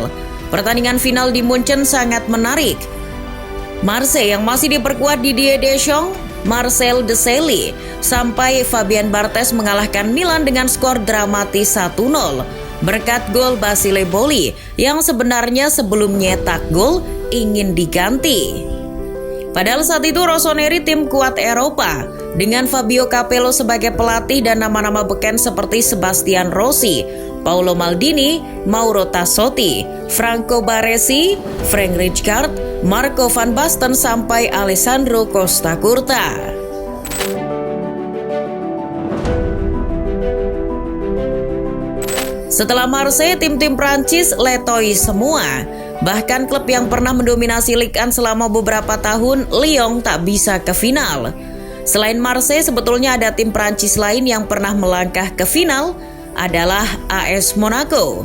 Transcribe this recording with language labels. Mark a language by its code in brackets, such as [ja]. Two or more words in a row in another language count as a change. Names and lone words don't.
[id] Pertandingan final di Munchen sangat menarik. Marseille yang masih diperkuat Didier Deschamps, Marcel Desailly, sampai Fabien Barthez mengalahkan Milan dengan skor dramatis 1-0 berkat gol Basile Boli yang sebenarnya sebelum nyetak gol ingin diganti. Padahal saat itu Rossoneri tim kuat Eropa dengan Fabio Capello sebagai pelatih dan nama-nama beken seperti Sebastian Rossi, Paolo Maldini, Mauro Tassotti, Franco Baresi, Frank Rijkaard, Marco van Basten sampai Alessandro Costa Curta. Setelah Marseille, tim-tim Prancis letoi semua. Bahkan klub yang pernah mendominasi Ligue 1 selama beberapa tahun, Lyon, tak bisa ke final. Selain Marseille, sebetulnya ada tim Prancis lain yang pernah melangkah ke final, adalah AS Monaco.